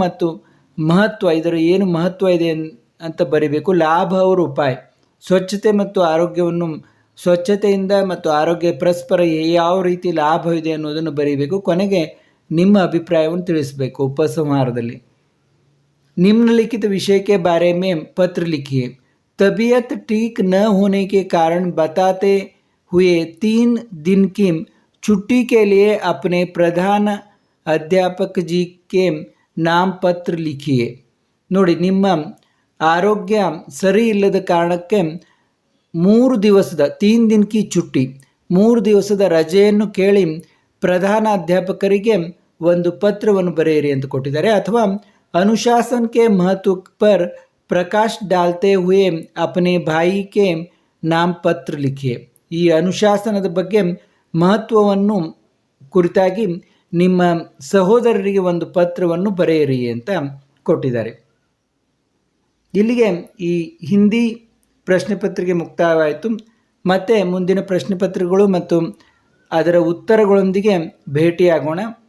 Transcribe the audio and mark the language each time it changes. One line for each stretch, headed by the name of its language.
Kannada: ಮತ್ತು ಮಹತ್ವ, ಇದರ ಏನು ಮಹತ್ವ ಇದೆ ಅಂತ ಬರೀಬೇಕು. ಲಾಭ ಅವರು ಉಪಾಯ, ಸ್ವಚ್ಛತೆ ಮತ್ತು ಆರೋಗ್ಯವನ್ನು, ಸ್ವಚ್ಛತೆಯಿಂದ ಮತ್ತು ಆರೋಗ್ಯ ಪರಸ್ಪರ ಯಾವ ರೀತಿ ಲಾಭ ಇದೆ ಅನ್ನೋದನ್ನು ಬರೀಬೇಕು. ಕೊನೆಗೆ ನಿಮ್ಮ ಅಭಿಪ್ರಾಯವನ್ನು ತಿಳಿಸಬೇಕು ಉಪಸಂಹಾರದಲ್ಲಿ.
Hindi: निम्नलिखित विषय के बारे में पत्र लिखिए. तबीयत ठीक न होने के कारण बताते हुए 3 दिन की छुट्टी के लिए अपने प्रधान अध्यापक जी के नाम पत्र लिखिए.
Kannada: ನೋಡಿ, ನಿಮ್ಮ ಆರೋಗ್ಯ ಸರಿ ಇಲ್ಲದ ಕಾರಣಕ್ಕೆ 3 ದಿವಸದ
Hindi: 3 दिन की छुट्टी,
Kannada: 3 ದಿವಸದ ರಜೆಯನ್ನು ಕೇಳಿ ಪ್ರಧಾನ ಅಧ್ಯಾಪಕರಿಗೆ ಒಂದು ಪತ್ರವನ್ನು ಬರೆಯಿರಿ ಅಂತ ಕೊಟ್ಟಿದ್ದಾರೆ.
Hindi: ಅಥವಾ अनुशासन के महत्व पर प्रकाश डालते हुए अपने भाई के नाम पत्र लिखिए.
Kannada: ಈ ಅನುಶಾಸನದ ಬಗ್ಗೆ ಮಹತ್ವವನ್ನು ಕುರಿತಾಗಿ ನಿಮ್ಮ ಸಹೋದರರಿಗೆ ಒಂದು ಪತ್ರವನ್ನು ಬರೆಯಿರಿ ಅಂತ ಕೊಟ್ಟಿದ್ದಾರೆ. ಇಲ್ಲಿಗೆ ಈ ಹಿಂದಿ ಪ್ರಶ್ನೆ ಪತ್ರಿಕೆ ಮುಕ್ತಾಯವಾಯಿತು. ಮತ್ತೆ ಮುಂದಿನ ಪ್ರಶ್ನೆ ಪತ್ರಿಕೆಗಳು ಮತ್ತು ಅದರ ಉತ್ತರಗಳೊಂದಿಗೆ ಭೇಟಿಯಾಗೋಣ.